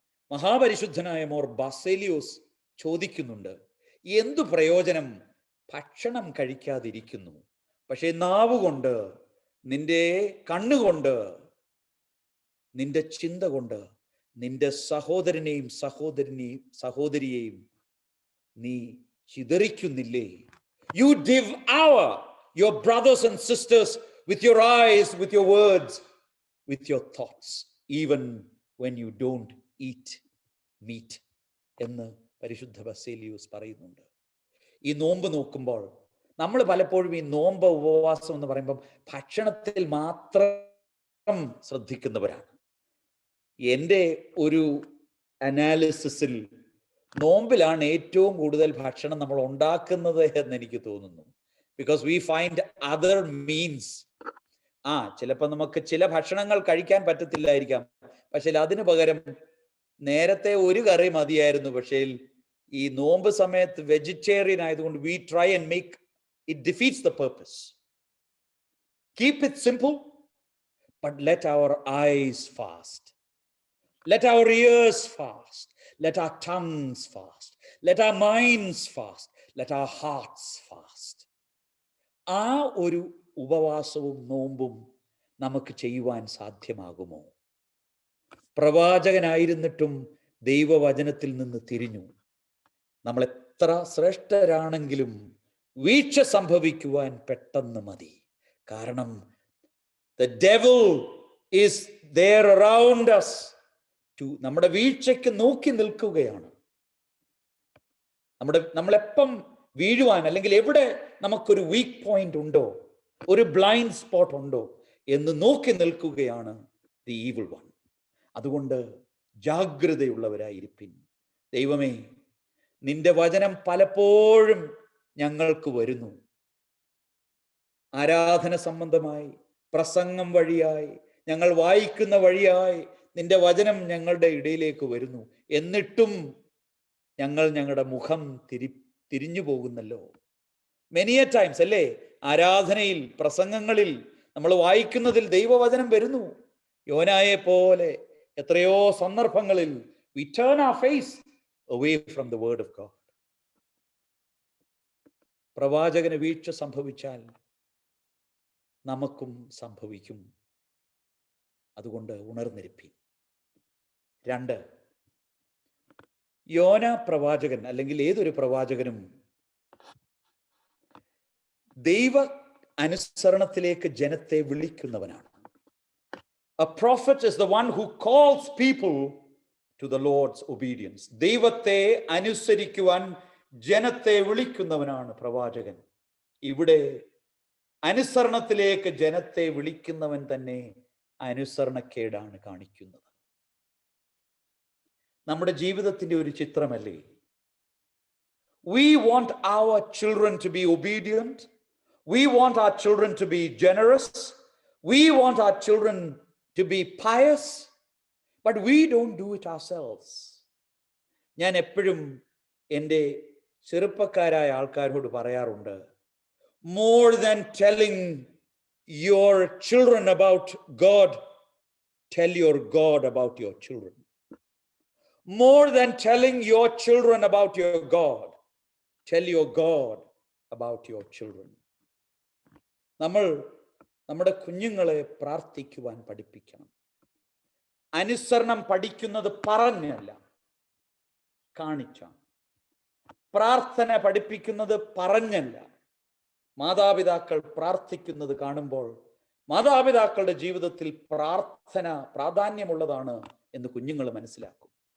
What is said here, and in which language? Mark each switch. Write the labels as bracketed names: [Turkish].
[Malayalam] മഹാപരിശുദ്ധനായ more Baselios ചോദിക്കുന്നുണ്ട്, എന്തു പ്രയോജനം ഭക്ഷണം കഴിക്കാതിരിക്കുന്നു, പക്ഷേ നാവുകൊണ്ട്, നിന്റെ കണ്ണുകൊണ്ട്, നിന്റെ ചിന്ത കൊണ്ട് നിന്റെ സഹോദരനെയും സഹോദരിയെയും നീ ചിതറിക്കുന്നില്ലേ? [English] You devour your brothers and sisters with your eyes, with your words, with your thoughts, even when you don't eat meat [Malayalam] എന്ന് പരിശുദ്ധ ബസേലിയോസ് പറയുന്നുണ്ട്. ഈ നോമ്പ് നോക്കുമ്പോൾ നമ്മൾ പലപ്പോഴും ഈ നോമ്പ് ഉപവാസം എന്ന് പറയുമ്പം ഭക്ഷണത്തിൽ മാത്രം ശ്രദ്ധിക്കുന്നവരാണ്. എൻ്റെ ഒരു അനാലിസിസിൽ നോമ്പിലാണ് ഏറ്റവും കൂടുതൽ ഭക്ഷണം നമ്മൾ ഉണ്ടാക്കുന്നത് എന്ന് എനിക്ക് തോന്നുന്നു. [English] Because we find other means. [Malayalam] ചിലപ്പോൾ നമുക്ക് ചില ഭക്ഷണങ്ങൾ കഴിക്കാൻ പറ്റത്തില്ലായിരിക്കാം, പക്ഷെ അതിനു പകരം നേരത്തെ ഒരു കറി മതിയായിരുന്നു, പക്ഷേ ഈ നോമ്പ് സമയത്ത് വെജിറ്റേറിയൻ ആയതുകൊണ്ട് [English] we try and make it defeats the purpose. Keep it simple, but let our eyes fast, let our ears fast, let our tongues fast, let our minds fast, let our hearts fast. [Malayalam] ആ ഒരു ഉപവാസവും നോമ്പും നമുക്ക് ചെയ്യുവാൻ സാധ്യമാകുമോ? പ്രവാചകനായിരുന്നിട്ടും ദൈവവചനത്തിൽ നിന്ന് തിരിഞ്ഞു. നമ്മൾ എത്ര ശ്രേഷ്ഠരാണെങ്കിലും വീഴ്ച സംഭവിക്കുവാൻ പെട്ടെന്ന് മതി. കാരണം [English] the devil is there around us to [Malayalam] നമ്മുടെ വീഴ്ചയ്ക്ക് നോക്കി നിൽക്കുകയാണ്. നമ്മളെപ്പം വീഴുവാൻ, അല്ലെങ്കിൽ എവിടെ നമുക്കൊരു വീക്ക് പോയിന്റ് ഉണ്ടോ, ഒരു ബ്ലൈൻഡ് സ്പോട്ട് ഉണ്ടോ എന്ന് നോക്കി നിൽക്കുകയാണ് [English] the evil one. [Malayalam] അതുകൊണ്ട് ജാഗ്രതയുള്ളവരായിരിപ്പിൻ. ദൈവമേ, നിന്റെ വചനം പലപ്പോഴും ഞങ്ങൾക്ക് വരുന്നു. ആരാധന സംബന്ധമായി, പ്രസംഗം വഴിയായി, ഞങ്ങൾ വായിക്കുന്ന വഴിയായി നിന്റെ വചനം ഞങ്ങളുടെ ഇടയിലേക്ക് വരുന്നു. എന്നിട്ടും ഞങ്ങൾ ഞങ്ങളുടെ മുഖം തിരിഞ്ഞു പോകുന്നല്ലോ. [English] many a times [Malayalam] അല്ലേ, ആരാധനയിൽ, പ്രസംഗങ്ങളിൽ, നമ്മൾ വായിക്കുന്നതിൽ ദൈവവചനം വരുന്നു. യോനായെ പോലെ എത്രയോ സന്ദർഭങ്ങളിൽ [English] we turn our face away from the word of God. [Malayalam] പ്രവാചകന് വീഴ്ച സംഭവിച്ചാൽ നമുക്കും സംഭവിക്കും. അതുകൊണ്ട് ഉണർന്നിരിപ്പി. 2, യോന പ്രവാചകൻ അല്ലെങ്കിൽ ഏതൊരു പ്രവാചകനും ദൈവ അനുസരണത്തിലേക്ക് ജനത്തെ വിളിക്കുന്നവനാണ്. [English] A prophet is the one who calls people to the Lord's obedience. [Malayalam] ദൈവത്തെ അനുസരിക്കുവാൻ ജനത്തെ വിളിക്കുന്നവനാണ് പ്രവാചകൻ. ഇവിടെ അനുസരണത്തിലേക്ക് ജനത്തെ വിളിക്കുന്നവൻ തന്നെ അനുസരണക്കേടാണ് കാണിക്കുന്നത്. നമ്മുടെ ജീവിതത്തിന്റെ ഒരു ചിത്രമല്ലേ? [English] We want our children to be obedient. We want our children to be generous. We want our children to be pious. But we don't do it ourselves. [Malayalam] ഞാൻ എപ്പോഴും എൻ്റെ ചെറുപ്പക്കാരായ ആൾക്കാരോട് പറയാറുണ്ട്, [English] more than telling your children about God, tell your God about your children. More than telling your children about your God, tell your God about your children. [Malayalam] നമ്മൾ നമ്മുടെ കുഞ്ഞുങ്ങളെ പ്രാർത്ഥിക്കുവാൻ പഠിപ്പിക്കണം, അനുസരണം പഠിക്കുന്നത് പറഞ്ഞല്ല, കാണിച്ചാണ്. പ്രാർത്ഥന പഠിപ്പിക്കുന്നത് പറഞ്ഞല്ല, മാതാപിതാക്കൾ പ്രാർത്ഥിക്കുന്നത് കാണുമ്പോൾ മാതാപിതാക്കളുടെ ജീവിതത്തിൽ പ്രാർത്ഥന പ്രാധാന്യമുള്ളതാണ് എന്ന് കുഞ്ഞുങ്ങൾ മനസ്സിലാക്കും.